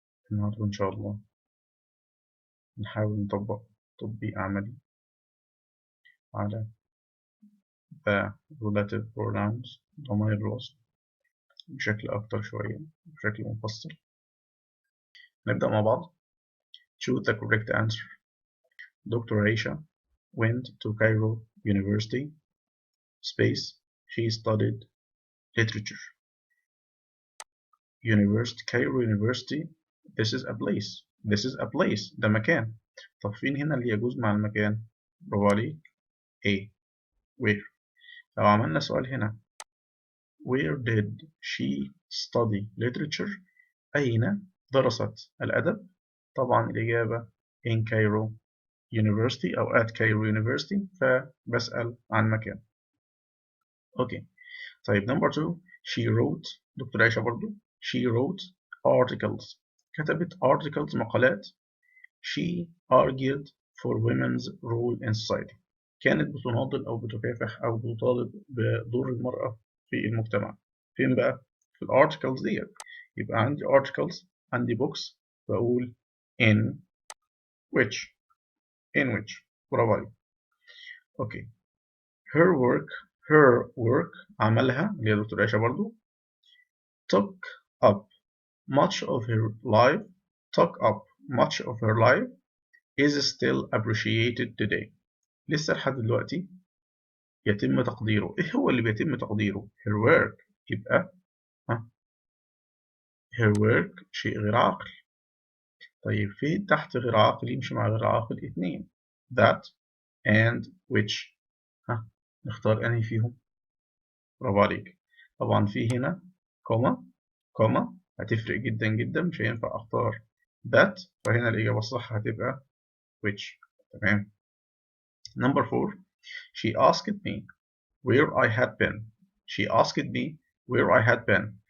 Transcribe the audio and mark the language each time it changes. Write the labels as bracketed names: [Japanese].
[Arabic] النهاردة إن شاء الله نحاول نطبق تطبيق عملي على [English] the relative pronouns [Arabic] ضمائر الوصل بشكل أكتر شوية، بشكل مفصل. نبدأ مع بعض. [English] Choose the correct answer. Dr. Aisha went to Cairo University. Space. She studied literature. University. Cairo University. This is a place. This is a place. [Arabic] ده مكان. طب فين هنا اللي يجوز مع المكان؟ برافو عليك. [English] A. Where. [Arabic] لو عملنا سؤال هنا [English] Where did she study literature؟ [Arabic] أين درست الأدب؟ طبعا الإجابة [English] in Cairo University [Arabic] أو [English] at Cairo University، [Arabic] فبسأل عن مكان. أوكي. طيب [English] number 2 she wrote. [Arabic] دكتور عائشة برضو [English] she wrote articles. [Arabic] كتبت articles مقالات. [English] she argued for women's role in society. [Arabic] كانت بتناضل أو بتكافح أو بتطالب بدور المرأة في المجتمع. فين بقى؟ في الارتكلز ديت. يبقى عندي articles، عندي books، بقول [English] in which. [Arabic] برافو عليك. اوكي. [English] her work [Arabic] عملها اللي هي دكتور عائشة برضو [English] took up much of her life is still appreciated today. [Arabic] لسه لحد دلوقتي يتم تقديره. ايه هو اللي بيتم تقديره؟ [English] her work. [Arabic] يبقى her work شيء غير عاقل. طيب فين تحت غير عاقل يمشي مع غير عاقل؟ اتنين. [English] that and which. [Arabic] نختار انهي فيهم؟ برافو عليك. طبعا في هنا كوما هتفرق جدا جدا، مش هينفع اختار that، فهنا الإجابة الصح هتبقى which. تمام. [English] number 4 she asked me where I had been.